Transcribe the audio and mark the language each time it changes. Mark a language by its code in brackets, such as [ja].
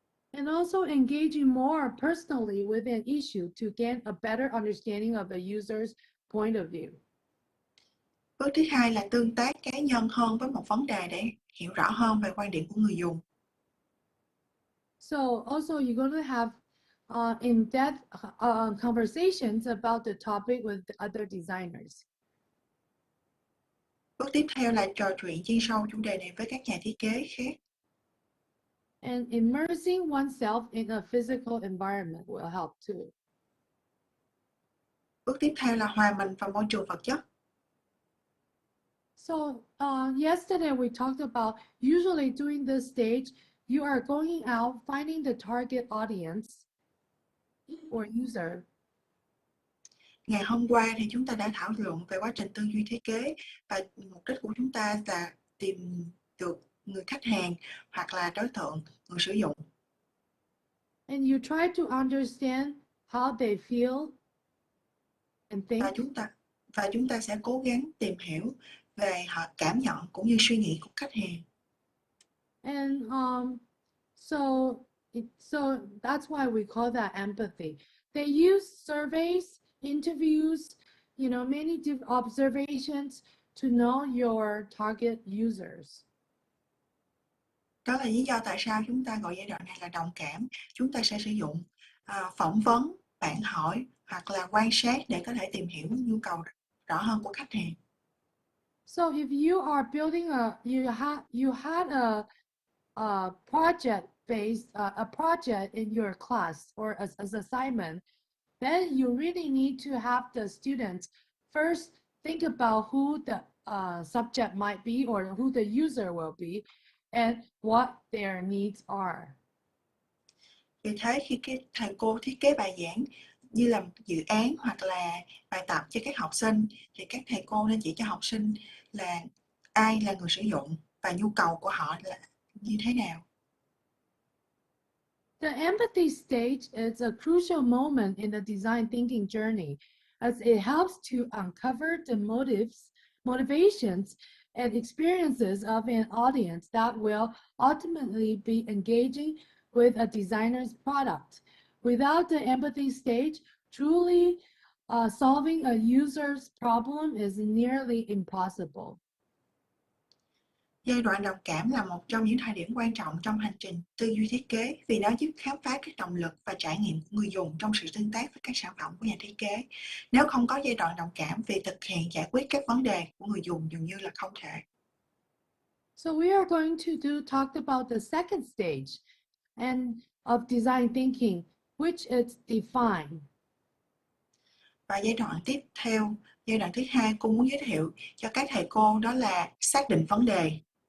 [en] And also engaging more personally with an issue to gain a better understanding of the user's point of view. [vi] Bước thứ hai là tương tác cá nhân hơn với một vấn đề để hiểu rõ hơn về quan điểm của người dùng. [en] So also you're going to have in-depth conversations about the topic with the other designers. [vi] Bước tiếp theo là trò chuyện chuyên sâu chủ đề này với các nhà thiết kế khác. [en] And immersing oneself in a physical environment will help too. [vi] Bước tiếp theo là hòa mình vào môi trường vật chất. [en] So yesterday we talked about usually during this stage, you are going out finding the target audience or user. [vi] Ngày hôm qua thì chúng ta đã thảo luận về quá trình tư duy thiết kế và mục đích của chúng ta là tìm được người khách hàng hoặc là đối tượng, người sử dụng. [en] And you try to understand how they feel and think. [vi] Và chúng ta sẽ cố gắng tìm hiểu về họ cảm nhận cũng như suy nghĩ của khách hàng. [en] And so that's why we call that empathy. They use surveys, interviews, many observations to know your target users. [vi] Đó là lý do tại sao chúng ta gọi giai đoạn này là đồng cảm. Chúng ta sẽ sử dụng phỏng vấn, bạn hỏi hoặc là quan sát để có thể tìm hiểu nhu cầu rõ hơn của khách hàng. [en] So if you are building you had a project based a project in your class or as assignment, then you really need to have the students first think about who the subject might be or who the user will be and what their needs are. [vi] Vì thế khi cái thầy cô thiết kế bài giảng như là một dự án hoặc là bài tập cho các học sinh thì các thầy cô nên chỉ cho học sinh là ai là người sử dụng và nhu cầu của họ là như thế nào. [en] The empathy stage is a crucial moment in the design thinking journey as it helps to uncover the motivations, and experiences of an audience that will ultimately be engaging with a designer's product. Without the empathy stage, truly solving a user's problem is nearly impossible. [vi] Giai đoạn đồng cảm là một trong những thời điểm quan trọng trong hành trình tư duy thiết kế vì nó giúp khám phá các động lực và trải nghiệm của người dùng trong sự tương tác với các sản phẩm của nhà thiết kế. Nếu không có giai đoạn đồng cảm, việc thực hiện giải quyết các vấn đề của người dùng dường như là không thể. [en] So we are going to talk about the second stage and of design thinking, which is define. [vi] Và giai đoạn tiếp theo, giai đoạn thứ hai, cô muốn giới thiệu cho các thầy cô đó là xác định vấn đề.